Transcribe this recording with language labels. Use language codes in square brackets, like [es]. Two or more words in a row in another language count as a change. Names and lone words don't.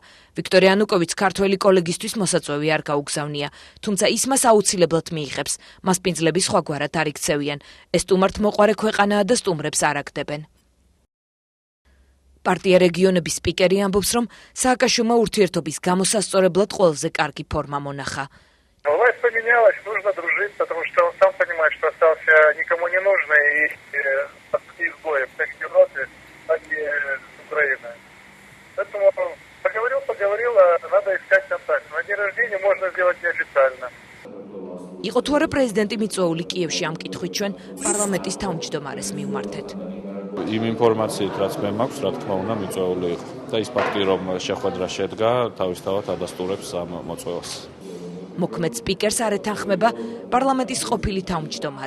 [ka] ვიქტორ იანუკოვიჩს ქართველი კოლეგისთვის მოსაწვევი არ გაუგზავნია, თუმცა ის მას აუცილებლად მიიღებს. მასპინძლები სხვაგვარად არ იქცევიან. ეს სტუმართმოყვარე ქვეყანაა და სტუმრებს არ აგდებენ. პარტია რეგიონების სპიკერი ამბობს, რომ სააკაშვილმა ურთიერთობის გამოსასწორებლად ყველაზე კარგი ფორმა მონახა. [ru] Власть поменялась, нужно дружить, потому что он сам понимает, что остался никому не нужный и изгоев как в Европе, так и Украина. Поэтому поговорил, а надо искать контакт. На день рождения можно сделать неофициально. [ka] იყო თუ არა პრეზიდენტი მიწვეული კიევში ამ კითხვით ჩვენ პარლამენტის თავმჯდომარეს მივმართეთ. იმ ინფორმაციით, რაც მე მაქვს, რა თქმა უნდა, მიწვეული იყო. და ის ფაქტი, რომ შეხვედრა შედგა, თავისთავად ადასტურებს ამ მოწვევას. მოქმედ სპიკერს არ ეთანხმება პარლამენტის ყოფილი თავმჯდომარე.